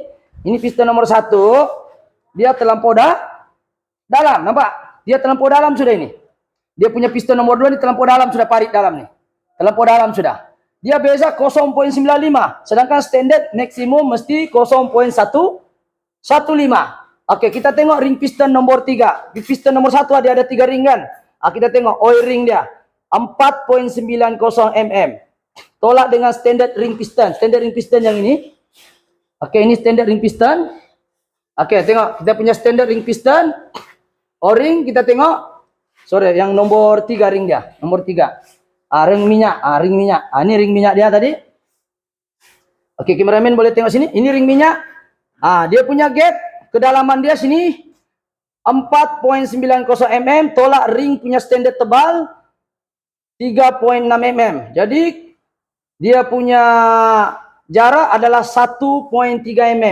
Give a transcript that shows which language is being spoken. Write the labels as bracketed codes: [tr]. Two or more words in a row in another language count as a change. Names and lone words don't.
[ms] Ini piston nomor 1. Dia terlampau dalam. Nampak? Dia terlampau dalam sudah ini. Dia punya piston nomor 2 ini terlampau dalam sudah parit dalam nih. Terlampau dalam sudah. Dia beza 0,95. Sedangkan standard maksimum mesti 0,115. Oke, kita tengok ring piston nomor 3. Di piston nomor 1 ada 3 ring kan? Kita tengok [en] oil ring [ms] dia. 4,90 mm. Tolak dengan standard ring piston. Standard ring piston yang ini. Oke, ini standard ring piston. Oke, tengok kita punya standard ring piston. O-ring kita tengok. Sorry, yang nomor 3 ring dia. Nomor 3. Ring minyak. Ring minyak. Ini ring minyak dia tadi. Oke, kameramen boleh tengok sini. Ini ring minyak. Dia punya gap. Kedalaman dia sini 4,90 mm. Tolak ring punya standard tebal 3,6 mm. Jadi dia punya jarak adalah 1,3 mm.